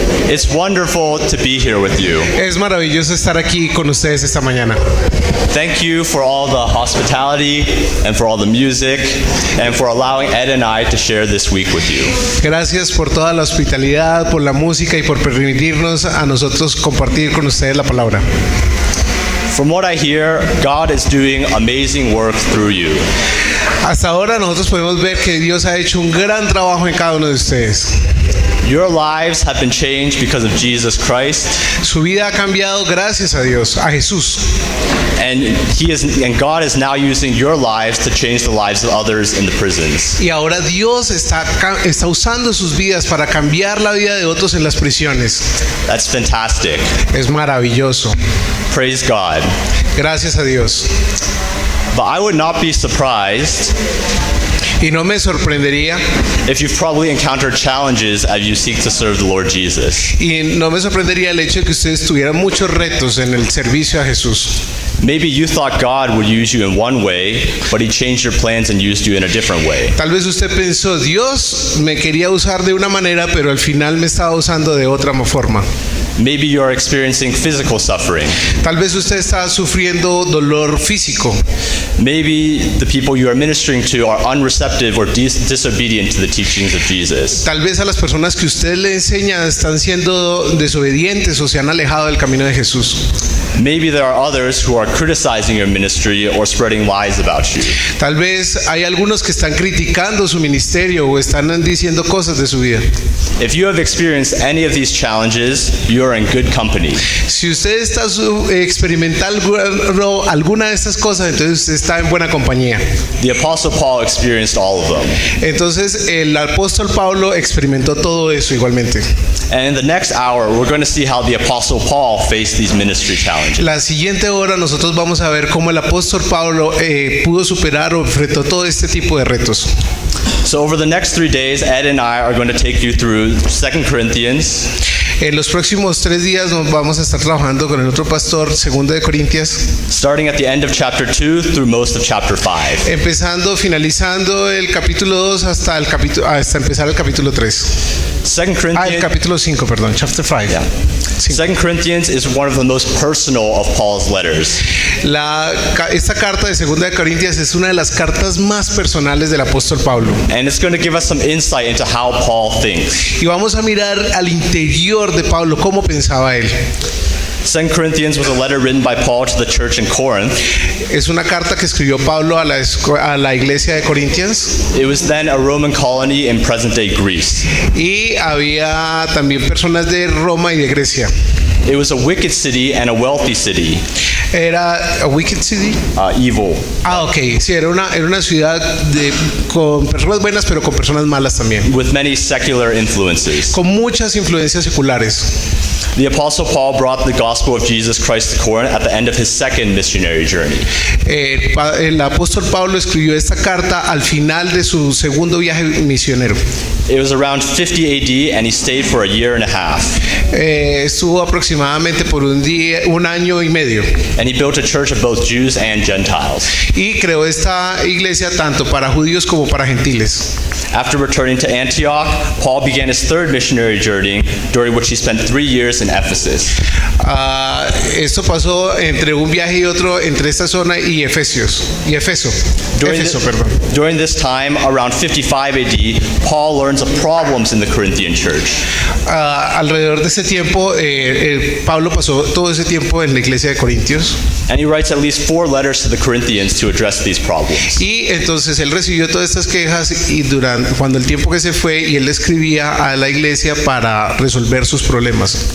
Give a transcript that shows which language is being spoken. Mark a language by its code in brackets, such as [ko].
[en] It's wonderful to be here with you. [es] Es maravilloso estar aquí con ustedes esta mañana. [en] Thank you for all the hospitality and for all the music and for allowing Ed and I to share this week with you. [es] Gracias por toda la hospitalidad, por la música y por permitirnos a nosotros compartir con ustedes la palabra. [en] From what I hear, God is doing amazing work through you. [es] Hasta ahora nosotros podemos ver que Dios ha hecho un gran trabajo en cada uno de ustedes. [en] Your lives have been changed because of Jesus Christ. [es] Su vida ha cambiado gracias a Dios, a Jesús. [en] And God is now using your lives to change the lives of others in the prisons. [es] Y ahora Dios está usando sus vidas para cambiar la vida de otros en las prisiones. [en] That's fantastic. [es] Es maravilloso. [en] Praise God. [es] Gracias a Dios. [en] But I would not be surprised [es] Y no me sorprendería, [en] if you've probably encountered challenges as you seek to serve the Lord Jesus. [es] y no me sorprendería el hecho de que ustedes tuvieran muchos retos en el servicio a Jesús. [en] Maybe you thought God would use you in one way, but He changed your plans and used you in a different way. [es] Tal vez usted pensó, Dios me quería usar de una manera, pero al final me estaba usando de otra forma. [en] Maybe you're experiencing physical suffering. [es] Tal vez usted está sufriendo dolor físico. [en] Maybe the people you are ministering to are unreceptive or disobedient to the teachings of Jesus. [es] Tal vez a las personas que usted le enseña están siendo desobedientes o se han alejado del camino de Jesús. [en] Maybe there are others who are criticizing your ministry or spreading lies about you. [es] Tal vez hay algunos que están criticando su ministerio o están diciendo cosas de su vida. [en] If you have experienced any of these challenges, you are in good company. [es] Si usted está experimentando alguna de estas cosas, entonces usted está en buena compañía. [en] The Apostle Paul experienced all of them. [es] Entonces el apóstol Pablo experimentó todo eso igualmente. [en] And in the next hour, we're going to see how the Apostle Paul faced these ministry challenges. [es] La siguiente hora nosotros vamos a ver cómo el apóstol Pablo pudo superar o enfrentó todo este tipo de retos. [en] So over the next 3 days, Ed and I are going to take you through 2 Corinthians. [es] En los próximos 3 días nos vamos a estar trabajando con el otro pastor, 2 de Corintias, [en] starting at the end of chapter 2 through most of chapter 5. [es] Finalizando el capítulo 2 hasta empezar el capítulo 3. [en] 2 Corinthians, [es] el capítulo 5, perdón, [en] chapter 5. yeah. 2 Corinthians is one of the most personal of Paul's letters. [es] Esta carta de 2 de Corintias es una de las cartas más personales del apóstol Pablo. [en] And it's going to give us some insight into how Paul thinks. [es] Y vamos a mirar al interior de Pablo, cómo pensaba él. [en] 2 Corinthians was a letter written by Paul to the church in Corinth. [es] Es una carta que escribió Pablo a la iglesia de Corintias. [en] It was then a Roman colony in present-day Greece. [es] Y había también personas de Roma y de Grecia. [en] It was a wicked city and a wealthy city. [es] Era [en] a wicked city. Evil. Ok, [es] sí, era una ciudad con personas buenas, pero con personas malas también. [en] With many secular influences. [es] Con muchas influencias seculares. [en] The Apostle Paul brought the gospel of Jesus Christ to Corinth at the end of his second missionary journey. [es] El apóstol Pablo escribió esta carta al final de su segundo viaje misionero. [en] It was around 50 AD and he stayed for a year and a half. [es] Estuvo aproximadamente por un año y medio. [en] And he built a church of both Jews and Gentiles. [es] Y creó esta iglesia tanto para judíos como para gentiles. [en] After returning to Antioch, Paul began his third missionary journey, during which he spent 3 years in Ephesus. [es] Esto pasó entre un viaje y otro entre esta zona y Éfeso. [en] During this time, around 55 AD, Paul learns of problems in the Corinthian church. [es] Alrededor de ese tiempo, Pablo pasó todo ese tiempo en la iglesia de Corintios. [en] And he writes at least 4 letters to the Corinthians to address these problems. [es] Y entonces él recibió todas estas quejas y cuando el tiempo que se fue, y él escribía a la iglesia para resolver sus problemas.